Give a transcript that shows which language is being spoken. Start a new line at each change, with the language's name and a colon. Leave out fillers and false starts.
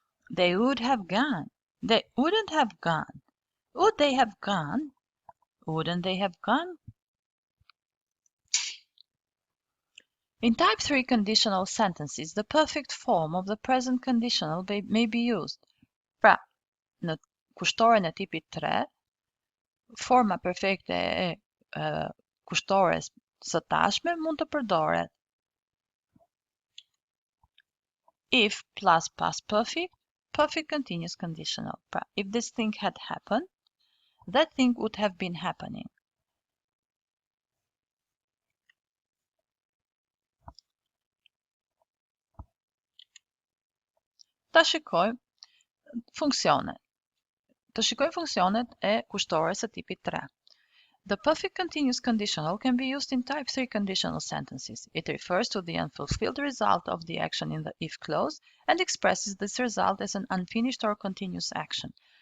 English: They would have gone, they wouldn't have gone, would they have gone, wouldn't they have gone. In type 3 conditional sentences, the perfect form of the present conditional may be used.
Albanian: Pra, në kushtoren e tipit 3, forma perfekte e kushtores së tashme mund të përdoret.
English: If plus past perfect, perfect continuous conditional.
Albanian: Pra,
English: if this thing had happened, that thing would have been happening.
Albanian: Ta shikojmë funksionet. Të shikojmë funksionet e kushtores së tipit 3.
English: The perfect continuous conditional can be used in type 3 conditional sentences. It refers to the unfulfilled result of the action in the if clause and expresses this result as an unfinished or continuous action.